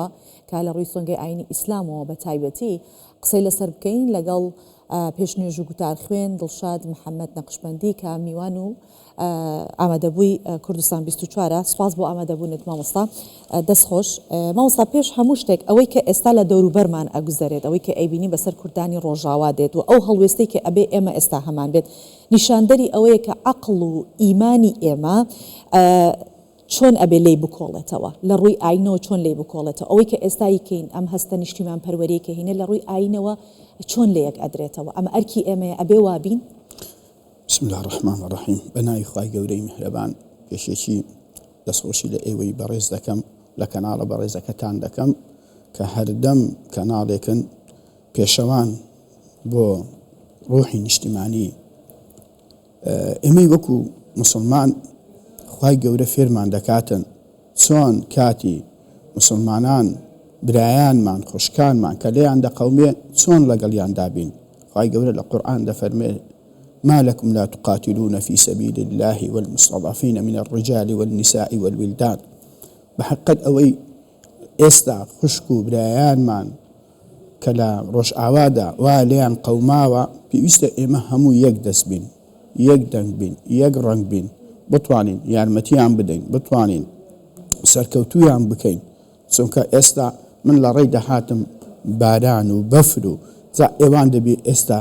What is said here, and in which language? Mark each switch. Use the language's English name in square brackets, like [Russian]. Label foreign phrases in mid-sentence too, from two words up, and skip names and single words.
[Central Kurdish] کە لە ڕووی سۆنگەی ئاینی ئیسلامەوە بە تایبەتی قسەی لەسەر بکەین لەگەڵ پێشنوێژ و گوتار خوێن دڵشاد محەممەد نەقشبەندی کە میوان و ئامادەبووی کوردستان 24 سپاس بۆ ئامادەبوونت مامۆستا دەستخۆش مامۆستا پێش هەموو شتێک ئەوەی کە ئێستا لە دەوروبەرمان ئەگوزارێت ئەوەی کە ئەیبینی بەسەر کوردانی ڕۆژاوا دێت و ئەو هەڵوێستەی کە ئەبێ ئێمە ئێستا هەمان بێت نیشاندەری ئەوەیە کە عەقڵ و ئیمانی ئێمە چۆن ئەبێ لی بکۆڵێتەوە لە ڕووی ئاینەوە چۆن لی بکۆڵێتەوە ئەوەی کە ئێستایی کەین ئەم هەستە نیشتیمان پەروەریەکە هینە لە ڕووی ئاینەوە چۆن لە یەک ئەدرێتەوە ئەمە ئەرکی ئێمەیە ئەبێ وابین. [Arabic] بسم الله الرحمن الرحیم [Central Kurdish] بەناوی خوای گەورەی میهرەبان پێشێکی دەستخۆشی لە ئێوەی بەڕێز دەکەم لە کەناڵە بەڕێزەکەتان دەکەم کە هەردەم کەناڵێکن پێشەوان بۆ ڕۆحی نیشتیمانی ئێمەی وەکو مسلمان خوای گەورە فێرمان دەکاتن چۆن کاتی مسلمانان برایانمان خوشکانمان کە لێیان دەقەومێ چۆن لەگەڵیان دابین. خوای گەورە لە قورئان دەفەرمێ [Arabic] ما لكم لا تقاتلون في سبيل الله والمستضعفين من الرجال والنساء والولدان بحقت أوي [Central Kurdish] ئێستا خوشک و برایانمان کە لە ڕۆژئاوادا وا لێیان قەوماوە پێویستە ئێمە هەموو یەک دەست بین یەک دەنگ بین یەک ڕەنگ بین بتوانین یارمەتیان بدەین بتوانین سەرکەوتویان بکەین چونکە ئێستا من لە ڕێی دەهاتم باران و بەفر و ئێوان دەبێ ئێستا